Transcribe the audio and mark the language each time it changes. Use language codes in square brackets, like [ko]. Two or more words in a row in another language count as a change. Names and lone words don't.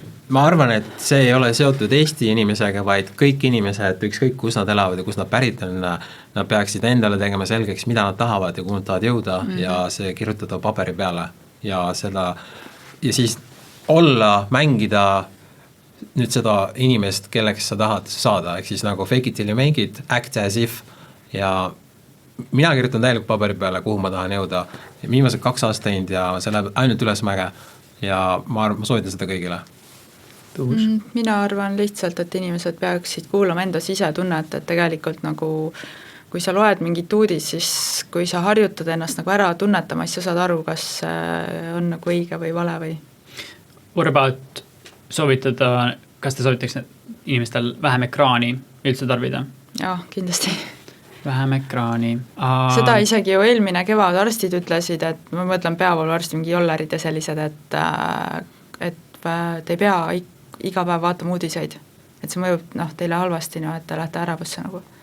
[et] Ma arvan, et see ei ole seotud Eesti inimesega, vaid kõik inimesed, ükskõik kus nad elavad ja kus nad pärit on, nad peaksid endale tegema selgeks, mida nad tahavad ja kuhu nad tahavad jõuda ja see kirjutada paberi peale ja siis mängida nüüd seda inimest, kelleks sa tahad saada, ehk siis nagu [en] fake it till you make it, act as if [et] ja mina kirjutan täielikult paberi peale, kuhu ma tahan jõuda. Viimased 2 aastat teinud ja see läheb ainult ülesmäge ja ma soovitan seda kõigile. Mina arvan lihtsalt, et inimesed peaksid kuulama enda sisetunnet, et tegelikult nagu kui sa loed mingit uudis, siis kui sa harjutad ennast nagu ära tunnetama, siis sa saad aru, kas on nagu õige või vale või. [en] What about [et] soovitada, kas te soovitaks inimestel vähem ekraani üldse tarbida? Jah, kindlasti. Vähem ekraani. Seda isegi ju eelmine kevad arstid ütlesid, et ma mõtlen peavooluarstid, mingi jollerid ja sellised, et te ei pea iga päev vaatama uudiseid, et see mõjub teile halvasti, et te lähete ärevusse nagu.